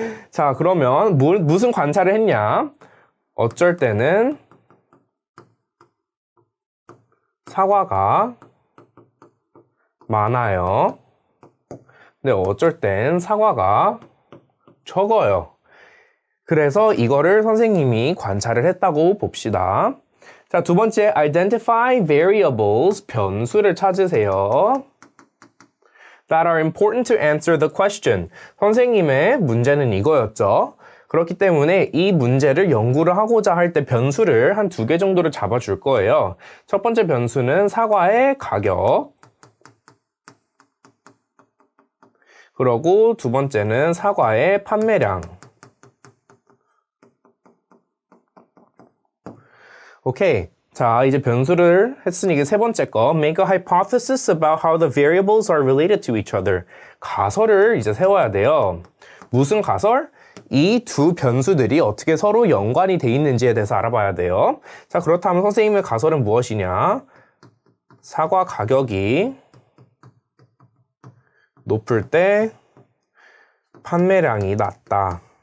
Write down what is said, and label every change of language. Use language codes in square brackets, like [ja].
[ko] 자, 그러면 무슨 관찰을 했냐? 어쩔 때는 사과가 많아요. 근데 어쩔 땐 사과가 적어요. 그래서 이거를 선생님이 관찰을 했다고 봅시다. 자, 두 번째, [en] identify variables, [ko] 변수를 찾으세요. [en] that are important to answer the question. [ko] 선생님의 문제는 이거였죠. 그렇기 때문에 이 문제를 연구를 하고자 할 때 변수를 한 2개 정도를 잡아줄 거예요. 첫 번째 변수는 사과의 가격. 그리고 두 번째는 사과의 판매량. 오케이. 자, 이제 변수를 했으니 이게 세 번째 거. [en] Make a hypothesis about how the variables are related to each other. [ko] 가설을 이제 세워야 돼요. 무슨 가설? 이 두 변수들이 어떻게 서로 연관이 돼 있는지에 대해서 알아봐야 돼요. 자, 그렇다면 선생님의 가설은 무엇이냐? 사과 가격이 높을 때 판매량이 낮다.